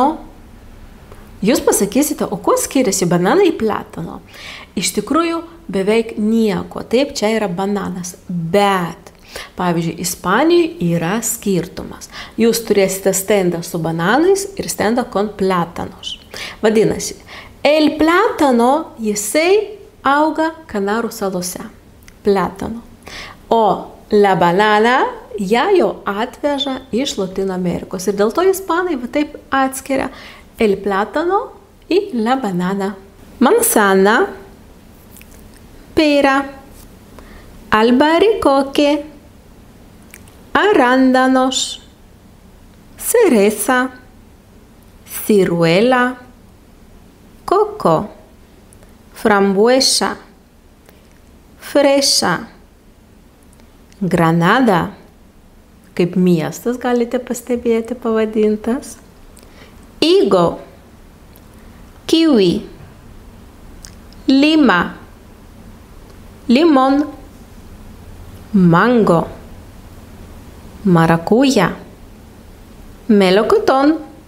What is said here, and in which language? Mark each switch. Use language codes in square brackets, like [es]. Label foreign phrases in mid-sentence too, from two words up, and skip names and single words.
[lt] Jūs pasakysite, o kuo skiriasi banana į plátano? Iš tikrųjų, beveik nieko. Taip, čia yra bananas. Bet, pavyzdžiui, Ispanijoje yra skirtumas. Jūs turėsite stendą su bananais ir stendą [es] con plátanos. [lt] Vadinasi, [es] el plátano [lt] jisai auga Kanarų salose. Plátano. O [es] la banana [lt] ją jau atveža iš Lotynų Amerikos. Ir dėl to ispanai taip atskiria [es] el plátano y la banana. Manzana, pera, albaricoque, arándanos, cereza, ciruela, coco, frambuesa, fresa, Granada, [lt] kaip miestas galite pastebėti pavadintas, [es] higo, kiwi, lima, limón, mango, maracuya, melocotón,